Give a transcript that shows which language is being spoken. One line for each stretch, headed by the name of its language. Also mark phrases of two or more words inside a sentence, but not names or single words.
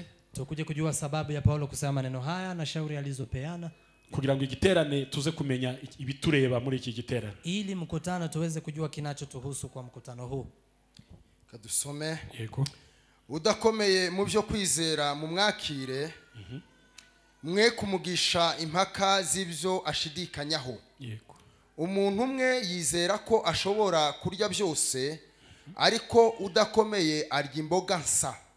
Swahili: tukuje kujua sababu ya Paulo kusema maneno haya na shauri alizopeana,
Kinyarwanda: kugira ngo igiterane tuze kumenya ibitureba muri iki giterane,
Swahili: ili mkutano tuweze kujua kinachotuhusu kwa mkutano huu.
Kinyarwanda: Kadusome. Yego. Udakomeye mu byo kwizera mu mwakire, mwe kumugisha impaka z'ibyo ashidikanyaho. Yego. Umuntu umwe yizera ko ashobora kurya byose, ariko udakomeye arya imboga nsa.